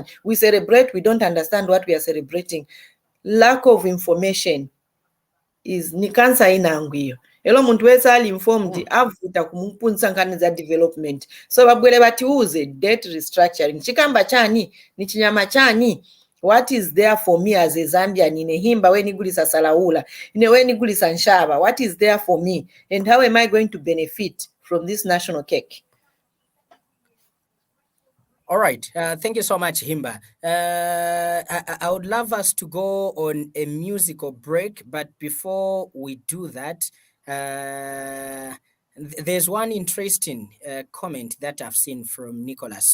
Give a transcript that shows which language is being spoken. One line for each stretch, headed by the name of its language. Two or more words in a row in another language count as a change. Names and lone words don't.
English: We celebrate, we don't understand what we are celebrating. Lack of information is
Bemba: ni cancer inangwiyo. Elo muntu wese ali informed avuta kumupunisa nkani za development. So babwele batiuze
English: debt restructuring.
Bemba: Chikamba chani, ni chinyama chani.
English: What is there for me as a Zambian in a himba when
Bemba: igulisa salaula,
English: in a when
Bemba: igulisa nshaba?
English: What is there for me? And how am I going to benefit from this national cake? All right. Thank you so much, Himba. I would love us to go on a musical break, but before we do that, there's one interesting comment that I've seen from Nicholas.